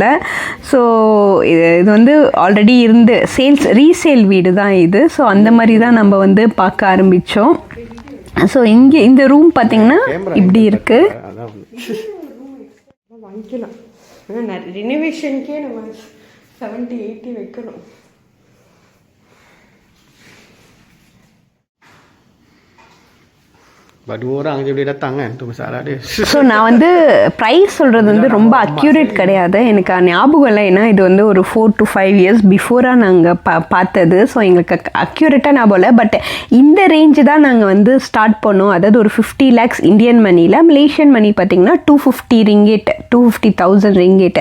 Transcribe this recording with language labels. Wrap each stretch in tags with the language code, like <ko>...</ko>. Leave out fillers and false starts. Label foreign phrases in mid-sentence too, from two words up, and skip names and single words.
<ta>ஸோ இது வந்து ஆல்ரெடி இருந்து ரீசேல் வீடு தான் இது. ஸோ அந்த மாதிரி தான் நம்ம வந்து பார்க்க ஆரம்பித்தோம். ஸோ இங்கே இந்த ரூம் பார்த்திங்கன்னா இப்படி இருக்குது. வாங்கிக்கலாம். ஆனால் ரினோவேஷனுக்கே நம்ம 70-80 வைக்கணும்.</ta> <ms>Dua orang je boleh datang kan, tu masalah dia.</ms> <ta>ஸோ நான் வந்து ப்ரைஸ் சொல்கிறது வந்து ரொம்ப அக்யூரேட் கிடையாது, எனக்கு ஞாபகம் இல்லை. ஏன்னா இது வந்து ஒரு</ta> <en>4 to 5 years</en> <ta>பிஃபோராக நாங்கள் பார்த்தது. ஸோ எங்களுக்கு அக்யூரேட்டாக ஞாபகம் இல்லை. பட் இந்த ரேஞ்சு தான் நாங்கள் வந்து ஸ்டார்ட் பண்ணோம். அதாவது ஒரு 50 lakhs</ta> <en>Indian moneyil, Malaysian money</en> <ta>பார்த்திங்கன்னா 250 ringgit, 250,000 ringgit.</ta>